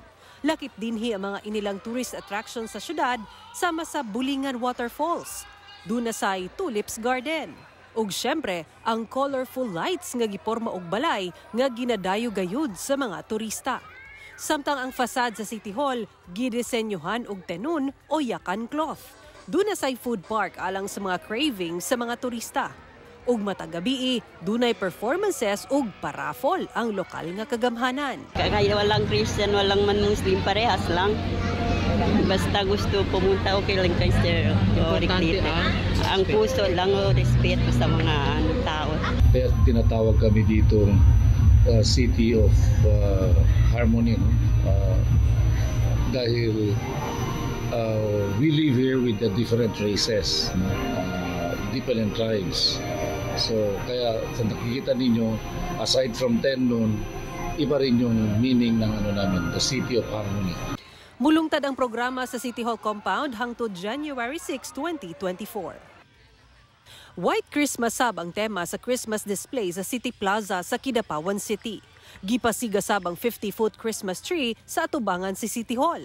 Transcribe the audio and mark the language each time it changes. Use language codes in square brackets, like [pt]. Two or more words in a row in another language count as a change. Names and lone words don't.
[ceb] Lakip dinhi ang mga inilang [en] tourist attraction [ceb] sa syudad sama sa Bulingan Waterfalls, Dunasay Tulips Garden, ug syempre ang [en] colorful lights [ceb] nga giporma og balay nga ginadayo gayud sa mga turista. Samtang ang fasad sa City Hall gidisenyohan og tenun o yakan cloth. Dunasay [en] food park [ceb] alang sa mga craving sa mga turista. Ug matagabi dunay performances ug paraffol ang lokal nga kagamhanan. [tl] Kaya walang Christian, walang man Muslim, parehas lang. Basta gusto pumunta, okay lang kay Sir. Ang puso lang o respeto sa mga tao. Kaya tinatawag kami dito City of Harmony. No? [en] Dahil we live here with the different races, different tribes. [tl] So kaya sa nakikita ninyo, aside from Tenon, iba rin yung meaning ng namin, [en] the City of Harmony. [ceb] Mulungtad ang programa sa City Hall compound hangtod January 6, 2024. White Christmas sab ang tema sa [en] Christmas display [ceb] sa City Plaza sa Kidapawan City. Gipasiga sab ang 50-foot [en] Christmas tree [ceb] sa atubangan si City Hall.